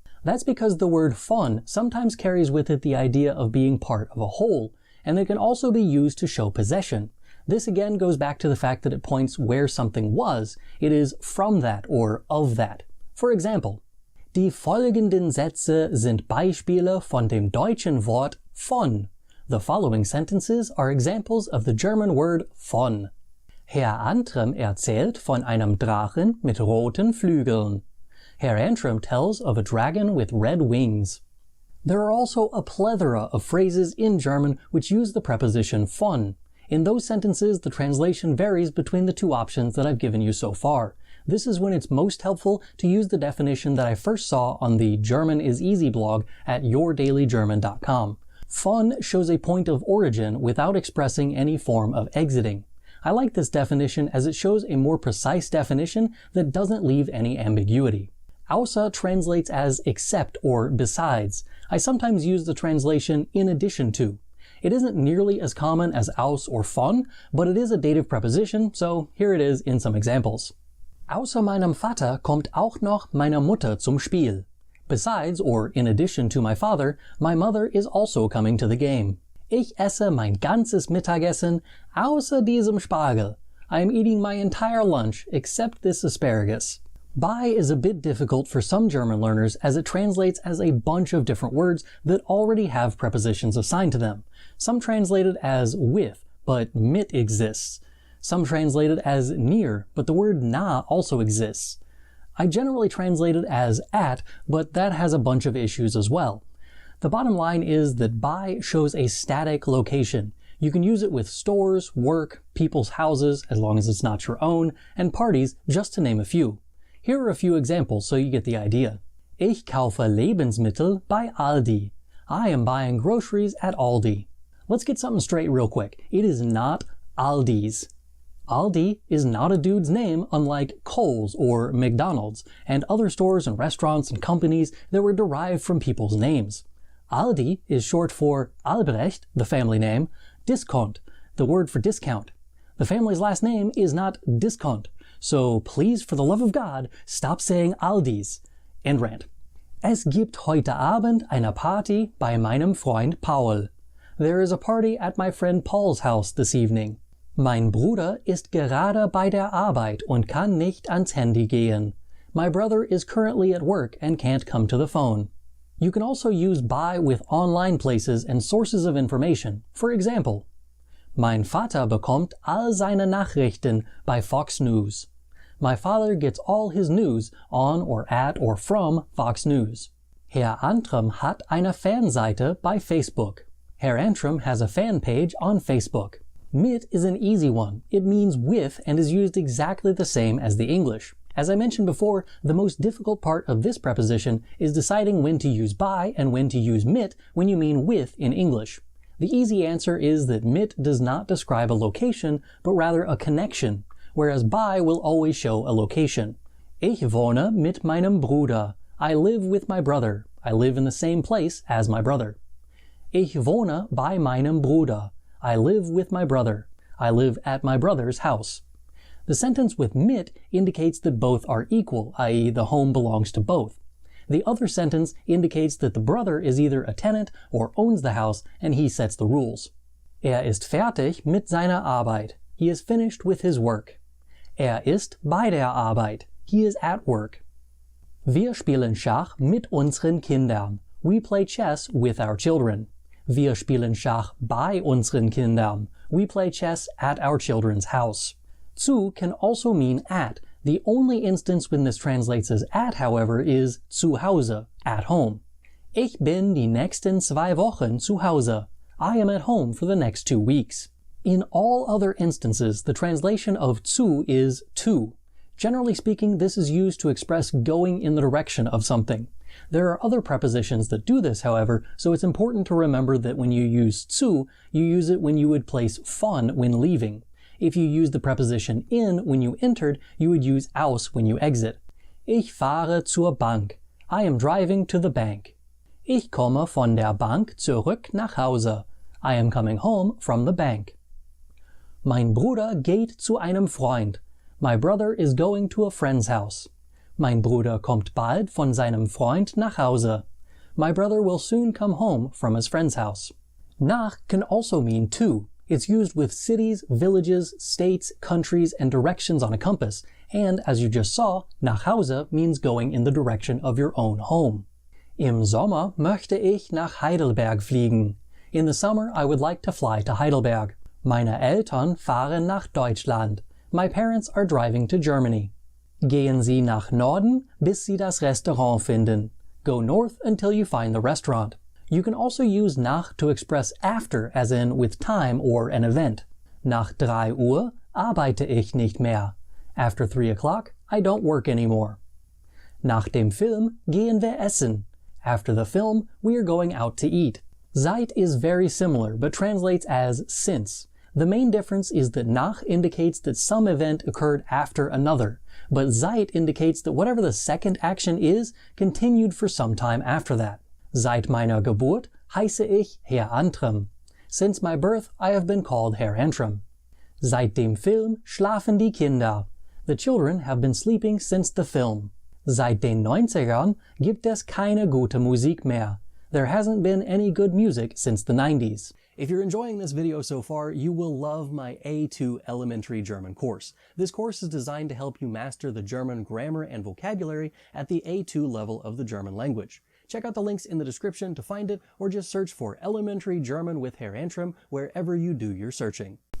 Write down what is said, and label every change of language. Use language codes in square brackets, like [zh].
[en] That's because the word von sometimes carries with it the idea of being part of a whole, and it can also be used to show possession. This again goes back to the fact that it points where something was. It is from that or of that. For example, [de] die folgenden Sätze sind Beispiele von dem deutschen Wort von. [en] The following sentences are examples of the German word von. [de] Herr Antrim erzählt von einem Drachen mit roten Flügeln. [en] Herr Antrim tells of a dragon with red wings. There are also a plethora of phrases in German which use the preposition von. In those sentences, the translation varies between the two options that I've given you so far. This is when it's most helpful to use the definition that I first saw on the German is Easy blog at yourdailygerman.com. Von shows a point of origin without expressing any form of exiting. I like this definition as it shows a more precise definition that doesn't leave any ambiguity. Außer translates as except or besides. I sometimes use the translation in addition to. It isn't nearly as common as aus or von, but it is a dative preposition, so here it is in some examples. [de] Außer meinem Vater kommt auch noch meine Mutter zum Spiel. [en] Besides, or in addition to my father, my mother is also coming to the game. [de] Ich esse mein ganzes Mittagessen außer diesem Spargel. [en] I am eating my entire lunch except this asparagus. Bei is a bit difficult for some German learners as it translates as a bunch of different words that already have prepositions assigned to them. Some translate it as with, but mit exists. Some translate it as near, but the word nah also exists. I generally translate it as at, but that has a bunch of issues as well. The bottom line is that bei shows a static location. You can use it with stores, work, people's houses, as long as it's not your own, and parties, just to name a few. Here are a few examples so you get the idea. [de] Ich kaufe Lebensmittel bei Aldi. [en] I am buying groceries at Aldi. Let's get something straight real quick. It is not Aldi's. Aldi is not a dude's name, unlike Kohl's or McDonald's and other stores and restaurants and companies that were derived from people's names. Aldi is short for Albrecht, the family name, Discount, the word for discount. The family's last name is not Discount, so please, for the love of God, stop saying Aldi's. End rant. [de] Es gibt heute Abend eine Party bei meinem Freund Paul. [en] There is a party at my friend Paul's house this evening. [de] Mein Bruder ist gerade bei der Arbeit und kann nicht ans Handy gehen. [en] My brother is currently at work and can't come to the phone. You can also use bei with online places and sources of information. For example, [de] mein Vater bekommt all seine Nachrichten bei Fox News. [en] My father gets all his news on or at or from Fox News. [de] Herr Antrim hat eine Fanseite bei Facebook. [en] Herr Antrim has a fan page on Facebook. Mit is an easy one. It means with and is used exactly the same as the English. As I mentioned before, the most difficult part of this preposition is deciding when to use bei and when to use mit when you mean with in English. The easy answer is that mit does not describe a location, but rather a connection, whereas bei will always show a location. [de] Ich wohne mit meinem Bruder. [en] I live with my brother. I live in the same place as my brother. [de] Ich wohne bei meinem Bruder. [en] I live with my brother. I live at my brother's house. The sentence with mit indicates that both are equal, i.e. the home belongs to both. The other sentence indicates that the brother is either a tenant or owns the house and he sets the rules. [de] Ist fertig mit seiner Arbeit. [en] He is finished with his work. [de] Ist bei der Arbeit. [en] He is at work. [de] Wir spielen Schach mit unseren Kindern. [en] We play chess with our children. [de] Wir spielen Schach bei unseren Kindern. [en] We play chess at our children's house. Zu can also mean at. The only instance when this translates as at, however, is zu Hause, at home. [de] Ich bin die nächsten 2 Wochen zu Hause. [en] I am at home for the next 2 weeks. In all other instances, the translation of zu is to. Generally speaking, this is used to express going in the direction of something. There are other prepositions that do this, however, so it's important to remember that when you use zu, you use it when you would place von when leaving. If you use the preposition in when you entered, you would use aus when you exit. [de] Ich fahre zur Bank. [en] I am driving to the bank. [de] Ich komme von der Bank zurück nach Hause. [en] I am coming home from the bank. [de] Mein Bruder geht zu einem Freund. [en] My brother is going to a friend's house. [de] Mein Bruder kommt bald von seinem Freund nach Hause. [en] My brother will soon come home from his friend's house. Nach can also mean to. It's used with cities, villages, states, countries, and directions on a compass, and as you just saw, nach Hause means going in the direction of your own home. [de] Im Sommer möchte ich nach Heidelberg fliegen. [en] In the summer, I would like to fly to Heidelberg. [de] Meine Eltern fahren nach Deutschland. [en] My parents are driving to Germany. [de] Gehen Sie nach Norden, bis Sie das Restaurant finden. [en] Go north until you find the restaurant. You can also use nach to express after, as in with time or an event. [de] Nach 3 Uhr arbeite ich nicht mehr. [en] After 3 o'clock, I don't work anymore. [de] Nach dem Film gehen wir essen. [en] After the film, we are going out to eat. Seit is very similar, but translates as since. The main difference is that nach indicates that some event occurred after another, but seit indicates that whatever the second action is, continued for some time after that. [de] Seit meiner Geburt heiße ich Herr Antrim. [en] Since my birth, I have been called Herr Antrim. [de] Seit dem Film schlafen die Kinder. [en] The children have been sleeping since the film. [de] Seit den 90ern gibt es keine gute Musik mehr. [en] There hasn't been any good music since the 90s. If you're enjoying this video so far, you will love my A2 Elementary German course. This course is designed to help you master the German grammar and vocabulary at the A2 level of the German language. Check out the links in the description to find it, or just search for Elementary German with Herr Antrim wherever you do your searching.